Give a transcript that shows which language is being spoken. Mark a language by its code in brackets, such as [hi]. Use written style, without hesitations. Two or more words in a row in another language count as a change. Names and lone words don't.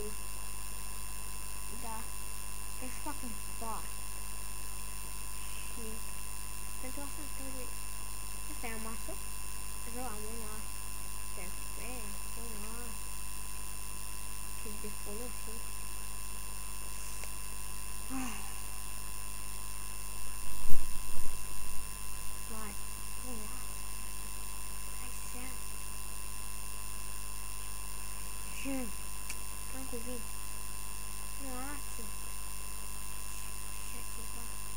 [ro] Da. Trebuie să fac un pat. Și pentru asta trebuie. Asta e o masă. Zău, am una. Perfect, una. Și de folosit. [pt] Vai, vamos lá. Ai, sério. Tranquilo. Nossa. Deixa eu ativar.